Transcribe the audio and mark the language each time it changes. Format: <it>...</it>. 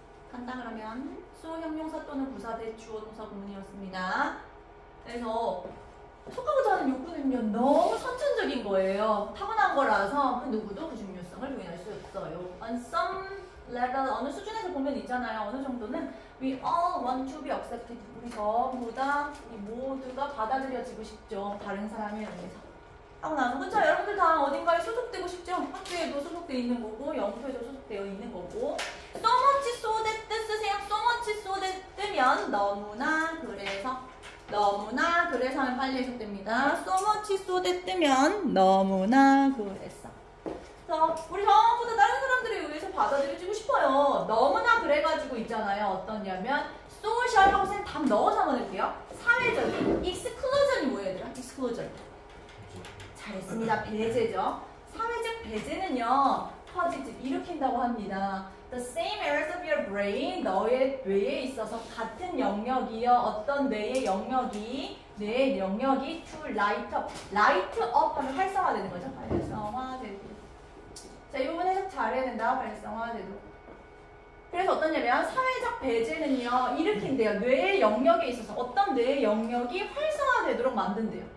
<ko>간다 그러면 수호 형용사 또는 부사 대 주어 동사 구문이었습니다. 그래서 속하고자 하는 욕구는요 너무 선천적인 거예요. 타고난 거라서 그 누구도 그 중요성을 부인할 수 없어요.</ko> <en>On some level</en> <ko>어느 수준에서 보면 있잖아요. 어느 정도는</ko> <en>we all want to be accepted.</en> <ko>우리 전부 다 이 모두가 받아들여지고 싶죠. 다른 사람에 의해서. 하고 나서 그쵸? 여러분들 다 어딘가에 소속되고 싶죠? 학교에도 소속되어 있는 거고 영토에도 소속되어 있는 거고</ko> <en>so much so that</en> <ko>쓰세요.</ko> <en>so much so that</en> <ko>뜨면 너무나 그래서 너무나 그래서 하면 빨리 해석됩니다.</ko> <en>so much so that</en> <ko>뜨면 너무나 그래서 그래서 우리 전부 다 다른 사람들에 의해서 받아들여지고 싶어요. 너무나 그래가지고 있잖아요. 어떠냐면 social 하고 쌤 답 넣어서 한번 해볼게요. 사회적인 exclusion이 뭐예요 얘들아? exclusion 잘했습니다. 배제죠. 사회적 배제는요. causes 일으킨다고 합니다.</ko> <en>The same areas of your brain</en> <ko>너의 뇌에 있어서 같은 영역이요. 어떤 뇌의 영역이 뇌의 영역이</ko> <en>to light up</en> <ko>하면 활성화되는 거죠. 활성화되고 자, 이 부분 해석 잘해야 된다. 활성화되고 그래서 어떠냐면 사회적 배제는요. 일으킨대요. 뇌의 영역에 있어서 어떤 뇌의 영역이 활성화되도록 만든대요.</ko>